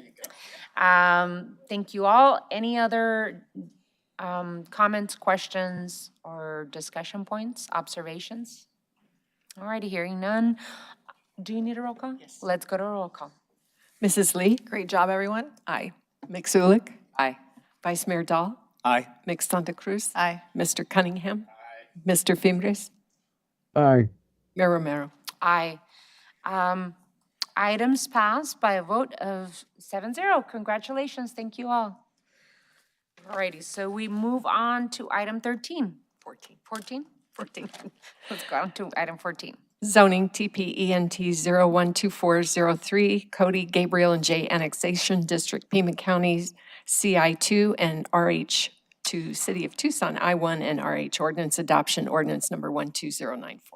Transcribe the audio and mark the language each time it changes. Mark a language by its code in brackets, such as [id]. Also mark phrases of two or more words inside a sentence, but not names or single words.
[en] Thank you all. Any other comments, questions, or discussion points, observations? All righty, hearing none. Do you need a roll call? Yes. Let's go to a roll call. Mrs. Lee? Great job, everyone. Aye. Mixulick? Aye. Vice Mayor Dahl? Aye. Mix Santa Cruz? Aye. Mr. Cunningham? Aye. Mr. Fimbres? Aye. Mayor Romero? Aye. Items passed by a vote of 7-0. Congratulations, thank you all. All righty, so we move on to item 13. 14. 14? Let's go on to item 14. Zoning TPENT 012403, Cody, Gabriel, and Jay Annexation District, Pima County, CI2 and RH to City of Tucson, I-1 and RH Ordinance Adoption, Ordinance number 12094.